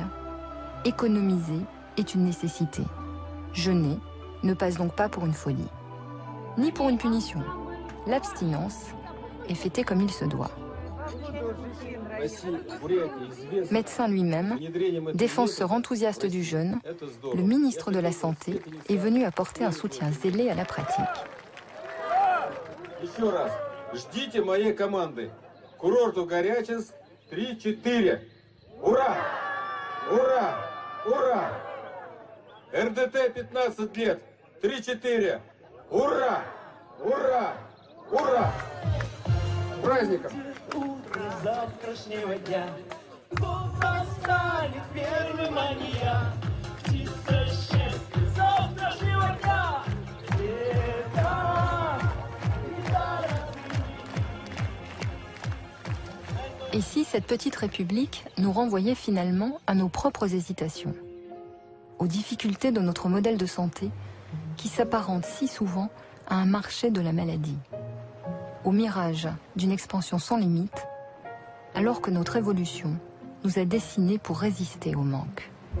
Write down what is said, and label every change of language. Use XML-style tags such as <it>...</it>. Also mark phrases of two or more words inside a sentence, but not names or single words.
<fr>Économiser est une nécessité. Jeûner ne passe donc pas pour une folie, ni pour une punition. L'abstinence est fêtée comme il se doit. Médecin lui-même, défenseur enthousiaste du jeûne, le ministre de la Santé est venu apporter un soutien zélé à la pratique.</fr> <ru>Ждите моей команды. Курорту Горячинск 3-4. Ура! Ура! Ура! РДТ 15 лет. 3-4. Ура! Ура! Ура! С праздником! Утро завтрашнего дня восстанет первым мания. Птица счастья завтрашнего дня.</ru> <fr>Et si cette petite république nous renvoyait finalement à nos propres hésitations, aux difficultés de notre modèle de santé qui s'apparente si souvent à un marché de la maladie, au mirage d'une expansion sans limite, alors que notre évolution nous a dessinés pour résister au manque.</fr>